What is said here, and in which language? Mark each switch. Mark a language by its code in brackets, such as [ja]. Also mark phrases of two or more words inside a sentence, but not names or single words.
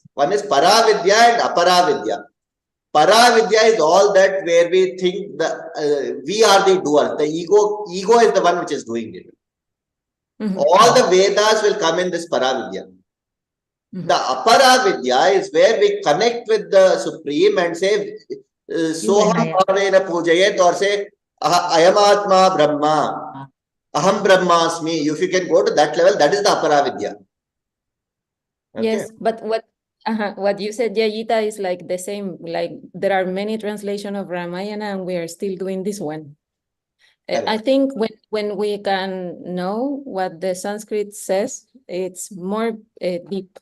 [en] One is paravidya and aparavidya. Paravidya is all that where we think we are the doer. The ego is the one which is doing it. All the Vedas will come in this Paravidya. The Aparavidya is where we connect with the Supreme and say, [sa] सोऽहं भावेन पूजयेत्, [en] or say [sa] अयमात्मा ब्रह्म, अहं ब्रह्मास्मि. [en] If you can go to that level, that is the Aparavidya. Okay. Yes, but what you said, Yayita, is like the same. Like there are many translations of Ramayana, and we are still doing this one. I think when we can know what the Sanskrit says, it's more deep.